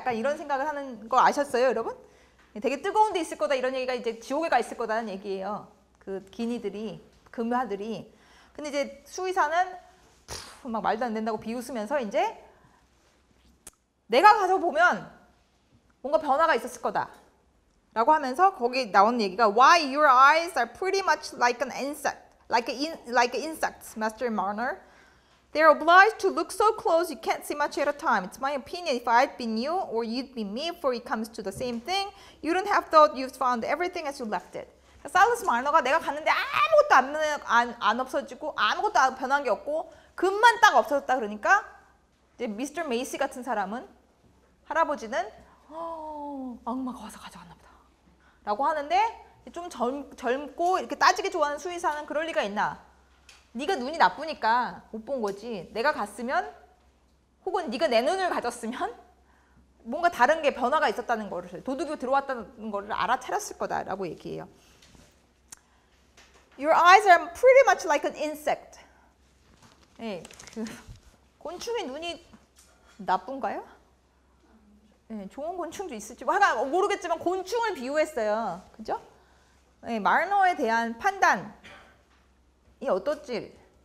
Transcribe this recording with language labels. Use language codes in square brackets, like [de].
[ko] 약간 이런 생각을 하는 거 아셨어요, 여러분? 되게 뜨거운 데 있을 거다. 이런 얘기가 이제 지옥에 가 있을 거다는 얘기예요. 그 금화들이. 근데 이제 수의사는 막 말도 안 된다고 비웃으면서 이제 내가 가서 보면 뭔가 변화가 있었을 거다. 라고 하면서 거기 나오는 얘기가 [en] Why your eyes are pretty much like an insect, like insects, Master Marner. They're obliged to look so close you can't see much at a time. It's my opinion if I'd been you or you'd been me, for it comes to the same thing, you wouldn't have thought you've found everything as you left it. [ko] 살러스 마너가 내가 갔는데 아무것도 안 없어지고 아무것도 변한 게 없고 금만 딱 없어졌다 그러니까 이제 미스터 메이시 같은 사람은 할아버지는 악마가 와서 가져갔나 보다 라고 하는데 좀 젊고 이렇게 따지기 좋아하는 수의사는 그럴 리가 있나? 네가 눈이 나쁘니까 못 본 거지. 내가 갔으면 혹은 네가 내 눈을 가졌으면 뭔가 다른 게 변화가 있었다는 거를 도둑이 들어왔다는 거를 알아차렸을 거다라고 얘기해요. [en] Your eyes are pretty much like an insect. [ko] 네, 곤충의 눈이 나쁜가요? 네, 좋은 곤충도 있을지 모르겠지만 곤충을 비유했어요. 그죠? 네, 마르너에 대한 판단이 어떨지.